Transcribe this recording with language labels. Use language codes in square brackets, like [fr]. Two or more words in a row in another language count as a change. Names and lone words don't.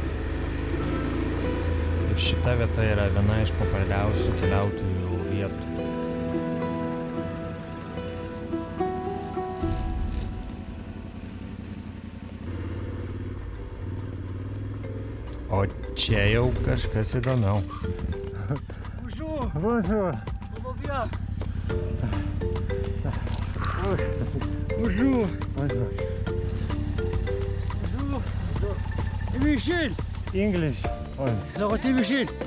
[lt] Ir šita vieta yra viena iš populiariausių keliautojų vietų. O čia jau kažkas įdomiau. [fr] Bonjour. Bonjour. Comment bien? Bonjour. Bonjour. Et Michel. English. Alors, t'es Michel.